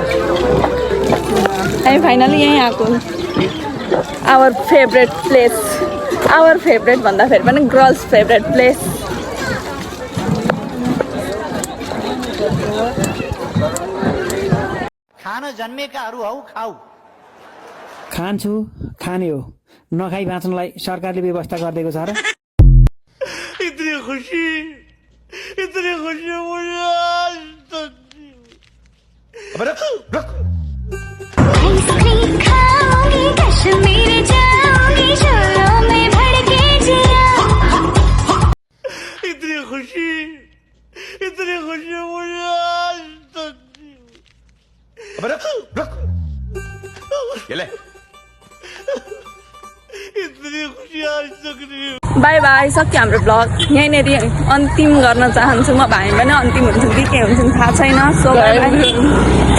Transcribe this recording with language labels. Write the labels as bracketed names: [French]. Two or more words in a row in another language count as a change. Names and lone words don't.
[Nepali] हामी फाइनली यहीँ आएको [English] our favourite place our favourite [Nepali] भन्दाखेरि पनि [English] girls favourite place [Nepali] खान जन्मेकाहरू हौ खाऊ खान्छु खाने हो नखाई बाँच्नलाई सरकारले व्यवस्था गरिदिएको छ र [Hindi] इतनी खुशी मुझे आज तक अबे रुक इतनी खुशी मुझे आज तक अबे रुक ये ले इतनी खुशी आज तक नहीं [English] bye bye [Nepali] सक्यो हाम्रो ब्लग यहीँनिर अन्तिम गर्न चाहन्छु म भाइ पनि अन्तिम हुन्छ कि के हुन्छ थाहा छैन [English] so bye bye